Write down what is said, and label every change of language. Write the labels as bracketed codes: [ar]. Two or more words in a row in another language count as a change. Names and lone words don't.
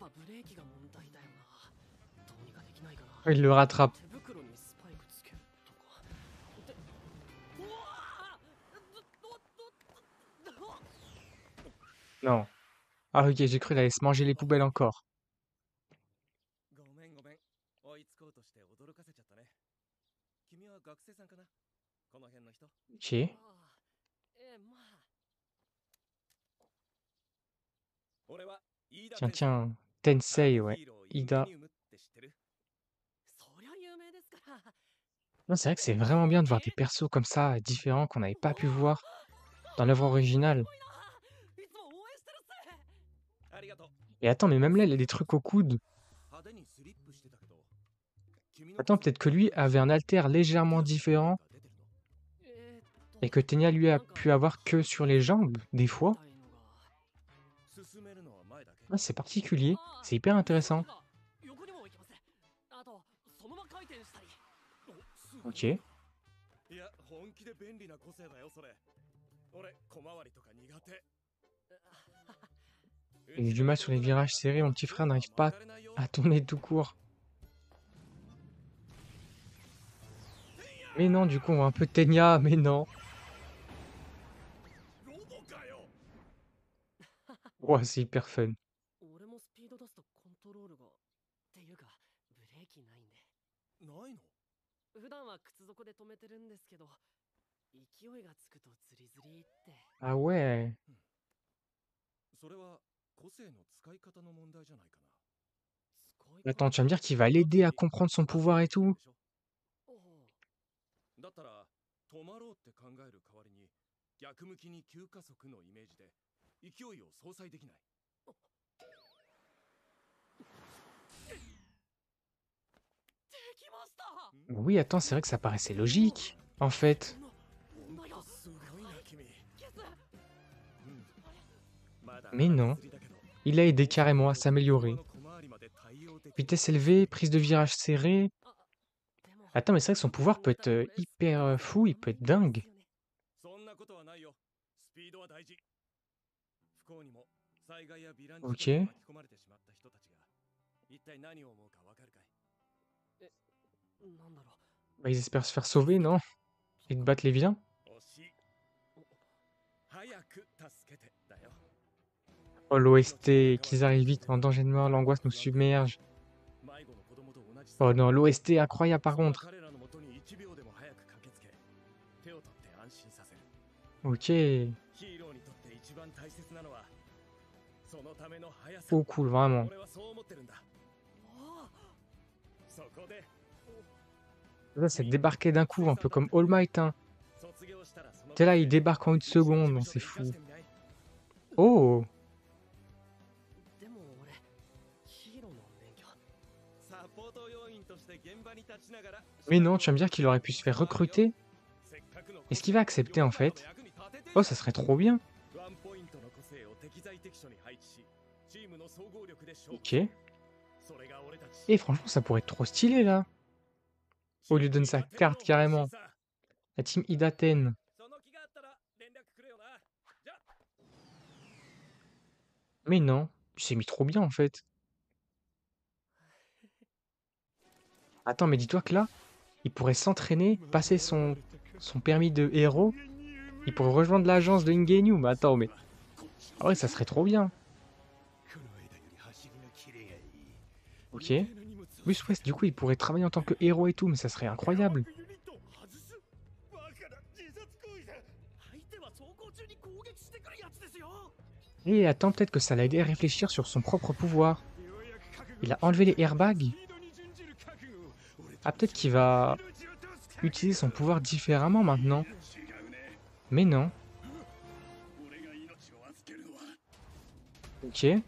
[fr] Oh, il le rattrape. Non. Ah ok, j'ai cru qu'il allait se manger les poubelles encore. [ja] ごめんごめん。追いつこうとして驚かせちゃったね。君は学生さんかな？この辺の人？ [fr] Ok. [ja] まあ。俺は飯田 [fr] Tiens, [ja] 天才。 [fr] tiens. [ja] 空 [fr] Tensei, [ja] の [fr] ouais. [ja] ヒーローインゲ [fr] Ida. [ja] ニウムって知ってる？そりゃ有名ですから。 [fr] Non, c'est vrai que c'est vraiment bien de voir des persos comme ça, différents, qu'on n'avait pas pu voir dans l'œuvre originale. [ja] いつも応援してるっす。ありがとう。 [fr] Et attends, mais même là, il a des trucs au coude. [ja] 派手にスリップしてたけど。 [fr] Attends, peut-être que lui avait un alter légèrement différent et que Tenya lui a pu avoir que sur les jambes, des fois. Ah, c'est particulier, c'est hyper intéressant. Ok. [ja] いや、本気で便利な個性だよ、それ。俺、小回りとか苦手。 [fr] Il a du mal sur les virages serrés, mon petit frère n'arrive pas à tourner tout court. Mais non, du coup, on voit un peu Tenya, mais non. Ouais, c'est hyper fun. [ja] 俺もスピード出すとコントロールがっていうかブレーキないんで。ないの？普段は靴底で止めてるんですけど、勢いがつくとズリズリって。 [fr] Ah ouais. [ja] それは個性の使い方の問題じゃないかな。 [fr] Attends, tu vas me dire qu'il va l'aider à comprendre son pouvoir et tout? [ja] だったら止まろうって考える代わりに逆向きに急加速のイメージで勢いを相殺できない。 [fr] Oui, attends, c'est vrai que ça paraissait logique, en fait. [ja] すごいな君。 [fr] Mais non. Il a aidé carrément à s'améliorer. Vitesse élevée, prise de virage serrée. Attends, mais c'est vrai que son pouvoir peut être hyper fou, il peut être dingue. [ja] 災害やヴィラン [fr] Ok. [ja] 事件に巻き込まれてしまった人たちが一体何を思うかわかるかい？なんだろ [fr] Bah, ils espèrent se faire sauver, non? Et de battre les vilains? [ja] 惜しい。早く助けてだよ。 [fr] Oh, l'OST, qu'ils arrivent vite, en danger de mort, l'angoisse nous submerge. [ja] 迷子の子供と同じさ。 [fr] Oh non, l'OST incroyable par [ja] そんな [fr] contre. [ja] 彼らのもとに1秒でも早く駆けつけ、手を取って安心させる。 [fr] Ok. [ja] ヒーローにとって一番大切なのはそのための速さ。 [fr] Oh cool, vraiment. [ja] 俺はそう思ってるんだ。そこで [fr] Ça, c'est débarquer d'un coup, un peu comme All Might, hein. [ja] 卒業したらその [fr] T'es là, il débarque en une seconde, non, c'est fou. Oh! [ja] でも俺ヒーローの免許。サポート要員として現場に立ちながら [fr] Mais non, tu vas me dire qu'il aurait pu se faire recruter? Est-ce qu'il va accepter en fait? Oh, ça serait trop bien. [ja] ワンポイントの個性を適材適所に配置し、チームの総合力で勝負。 [fr] Ok. [ja] それが俺たち。 [fr] Et franchement, ça pourrait être trop stylé là. On lui donne sa carte carrément. La team Idaten. [ja] その気があったら連絡くれよな。じゃあ [fr] Mais non, il s'est mis trop bien en fait. Attends, mais dis-toi que là, il pourrait s'entraîner, passer son permis de héros. Il pourrait rejoindre l'agence de Ingenu. Mais attends, mais... Ah ouais, ça serait trop bien. Ok. Oui, ouais, du coup, il pourrait travailler en tant que héros et tout, mais ça serait incroyable. [ja] 相手は走行中に攻撃してくるやつですよ。 [fr] Et attends, peut-être que ça l'a aidé à réfléchir sur son propre pouvoir. Il a enlevé les airbags. Ah, peut-être qu'il va utiliser son pouvoir différemment maintenant. Mais non. Ok.